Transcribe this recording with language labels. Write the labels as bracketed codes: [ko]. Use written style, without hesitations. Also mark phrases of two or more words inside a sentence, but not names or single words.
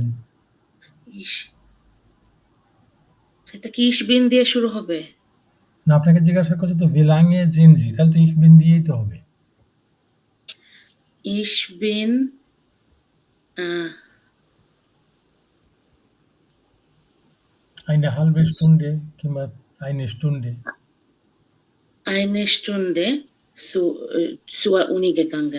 [bn] Ich এটা কি [de] ich bin [bn] দিয়ে শুরু হবে? না, আপনাকে জিজ্ঞাসা করছে তো [de] wie lange sind Sie, [bn] তাহলে তো [de] ich bin [bn] দিয়েই তো হবে। [de] Ich bin Eine halbe Stunde কিংবা eine Stunde। eine Stunde zur Uni gegangen.